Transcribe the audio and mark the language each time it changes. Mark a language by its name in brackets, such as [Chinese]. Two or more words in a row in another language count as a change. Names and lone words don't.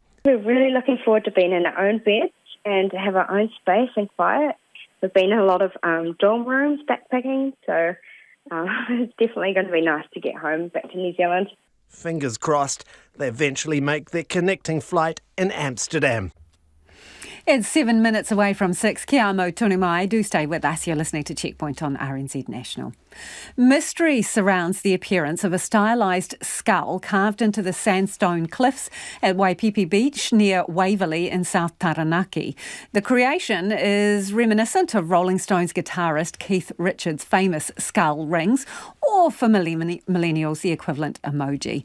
[English] We're really looking forward to being in our own beds and to have our own space and quiet. We've been in a lot of dorm rooms backpacking, so it's definitely going to be nice to get home back to New Zealand. Fingers crossed they eventually make their connecting flight in Amsterdam. It's 7 minutes away from 6. [Māori] Kia amo tonu mai. [English] Do stay with us. You're listening to Checkpoint on RNZ National. Mystery surrounds the appearance of a stylised skull carved into the sandstone cliffs at Waipipi Beach near Waverley in South Taranaki. The creation is reminiscent of Rolling Stones guitarist Keith Richards' famous skull rings, or for millennials, the equivalent emoji.